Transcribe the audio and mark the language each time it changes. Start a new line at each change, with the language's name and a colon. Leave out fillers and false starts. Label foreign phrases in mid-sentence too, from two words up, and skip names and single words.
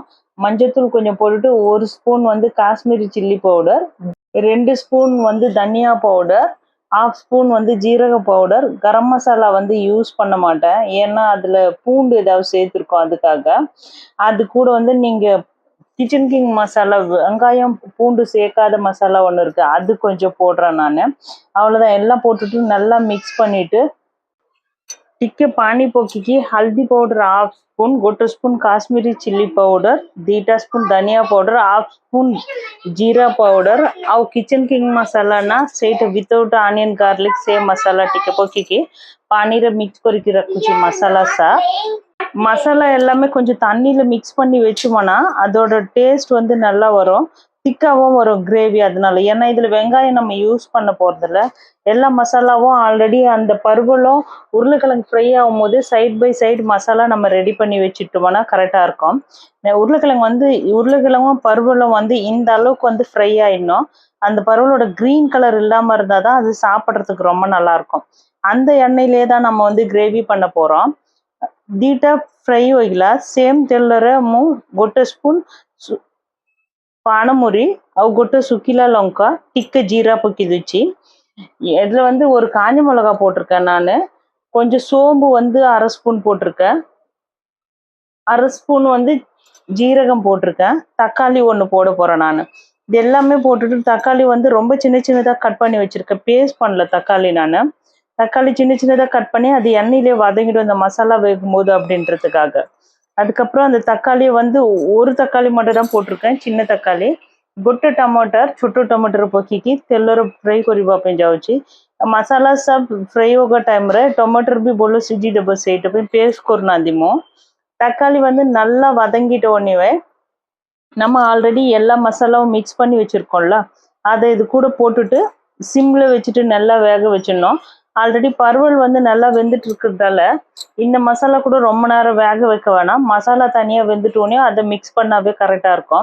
Tamil: மஞ்சத்தூள் கொஞ்சம் போட்டுட்டு ஒரு ஸ்பூன் வந்து காஷ்மீரி சில்லி பவுடர், 2 ஸ்பூன் வந்து தனியா பவுடர், 1/2 ஸ்பூன் வந்து ஜீரக பவுடர், கரம் மசாலா வந்து யூஸ் பண்ண மாட்டேன் ஏன்னா அதுல பூண்டு ஏதாவது சேர்த்துருக்கோம் அதுக்காக। அது கூட வந்து நீங்க கிச்சன் கிங் மசாலா, வெங்காயம் பூண்டு சேர்க்காத மசாலா ஒன்று இருக்கு, அது கொஞ்சம் போடுறேன் நான்। அவ்வளோதான், எல்லாம் போட்டுட்டு நல்லா மிக்ஸ் பண்ணிட்டு
Odia: ଟିକେ ପାଣି ପକେଇକି ହଳଦୀ ପାଉଡର 1/2 ସ୍ପୁନ୍, 1 ସ୍ପୁନ୍ କାଶ୍ମୀରୀ ଚିଲି ପାଉଡର, 2ଟା ସ୍ପୁନ୍ ଧନିଆ ପାଉଡର, 1/2 ସ୍ପୁନ୍ ଜିରା ପାଉଡର ଆଉ କିଚେନ କିଙ୍ଗ ମସଲା ନା ସେଇଟା ୱିଥଆଉଟ୍ ଅନିୟନ ଗାର୍ଲିକ ସେ ମସଲା ଟିକେ ପକେଇକି ପାଣିରେ மிக்ஸ் କରିକି ରଖୁଛି
Tamil: மசாலா சா। மசாலா எல்லாமே கொஞ்சம் தண்ணியில மிக்ஸ் பண்ணி வச்சோம்னா அதோட டேஸ்ட் வந்து நல்லா வரும், திக்காவும் வரும் கிரேவி। அதனால ஏன்னா இதுல வெங்காயம் நம்ம யூஸ் பண்ண போறதில்ல, எல்லா மசாலாவும் ஆல்ரெடி அந்த பருவலும் உருளைக்கிழங்கு ஃப்ரை ஆகும் போது சைட் பை சைடு மசாலா நம்ம ரெடி பண்ணி வச்சுட்டோம்னா கரெக்டா இருக்கும்। உருளைக்கிழங்கும் பருவலும் வந்து இந்த அளவுக்கு வந்து ஃப்ரை ஆயிடணும், அந்த பருவலோட கிரீன் கலர் இல்லாம இருந்தாதான் அது சாப்பிட்றதுக்கு ரொம்ப நல்லா இருக்கும்। அந்த எண்ணெயிலே தான் நம்ம வந்து கிரேவி பண்ண போறோம்।
Odia: ଦିଟା ଫ୍ରାଇ ହୋଇଗଲା, ସେମ୍ ତେଲରେ ମୁଁ 1 ସ୍ପୁନ୍ ପାଣମୁରି ଆଉ 1 ଶୁଖିଲା ଲଙ୍କା, ଟିକେ
Tamil: ஜீரா பக்கி வச்சு இதில் வந்து ஒரு காஞ்ச மிளகா போட்டிருக்கேன் நான், கொஞ்சம் சோம்பு வந்து 1/2 ஸ்பூன் போட்டிருக்கேன், 1/2 ஸ்பூன் வந்து ஜீரகம் போட்டிருக்கேன், தக்காளி 1 போட போகிறேன் நான்। இது எல்லாமே போட்டுட்டு தக்காளி வந்து ரொம்ப சின்ன சின்னதாக கட் பண்ணி வச்சுருக்கேன், பேஸ்ட் பண்ணல தக்காளி நான்। தக்காளி சின்ன சின்னதாக கட் பண்ணி அது எண்ணெயிலே வதங்கிடும் அந்த மசாலா வேகும் போது அப்படின்றதுக்காக। அதுக்கப்புறம் அந்த தக்காளியை வந்து ஒரு தக்காளி மட்டும் தான் போட்டிருக்கேன், சின்ன தக்காளி।
Odia: 1 ଟମାଟର, ଛୋଟ ଟମାଟର ପକେଇକି ତେଲରେ ଫ୍ରାଇ କରିବା ପାଇଁ ଯାଉଛି। ମସଲା ସବ ଫ୍ରାଇ ହେବା ଟାଇମ୍ରେ ଟମାଟର ବି ଭଲ ସିଝିଦେବ, ସେଇଟା ପାଇଁ ପେଷ୍ଟ କରୁନାହାନ୍ତି ମୁଁ।
Tamil: தக்காளி வந்து நல்லா வதங்கிட்ட உடனே நம்ம ஆல்ரெடி எல்லா மசாலாவும் மிக்ஸ் பண்ணி வச்சிருக்கோம்ல, அதை இது கூட போட்டுட்டு சிம்ல வச்சுட்டு நல்லா வேக வச்சிடணும்। ஆல்ரெடி பருவல் வந்து நல்லா வெந்துட்டு இருக்கிறதால இந்த மசாலா கூட ரொம்ப நேரம் வேக வைக்க வேணாம், மசாலா தனியாக வெந்துட்டோடனே அதை மிக்ஸ் பண்ணாவே கரெக்டாக இருக்கும்।